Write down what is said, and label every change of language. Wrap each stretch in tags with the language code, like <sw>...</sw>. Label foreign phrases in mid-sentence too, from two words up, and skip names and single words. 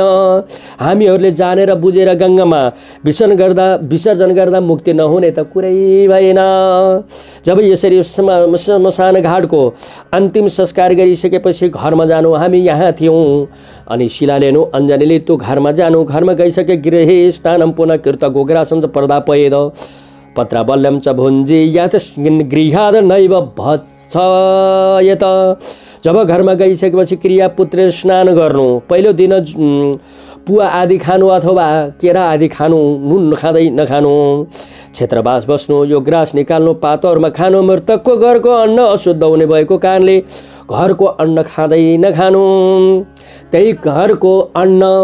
<ne>हामीहरूले जानेर बुझेर गङ्गामा विसर्जन गर्दा मुक्ति नहुने त कुरै भएन। जब यसरी श्मशान घाटको अन्तिम संस्कार गरिसकेपछि घरमा जानु, हामी यहाँ थियौँ अनि शिला लिनु, अञ्जलीले त्यो घरमा जानु, घरमा गइसके</ne> <sa>गृहे स्नानं पुनः कृत गोग्रासं च पर्दापयेद पत्राबल्यं च भुञ्जे यात गृहाद नैव भत्स यत।</sa> <ne>जब घरमा गइसकेपछि क्रिया पुत्र स्नान गर्नु, पहिलो दिन पुवा आदि खानु अथवा केरा आदि खानु, नुन खाँदै नखानु, क्षेत्रवास बस्नु, यो ग्रास निकाल्नु, पातोहरूमा खानु, मृतकको घरको अन्न अशुद्ध हुने भएको कारणले घरको अन्न खाँदै नखानु, त्यही घरको अन्न</ne>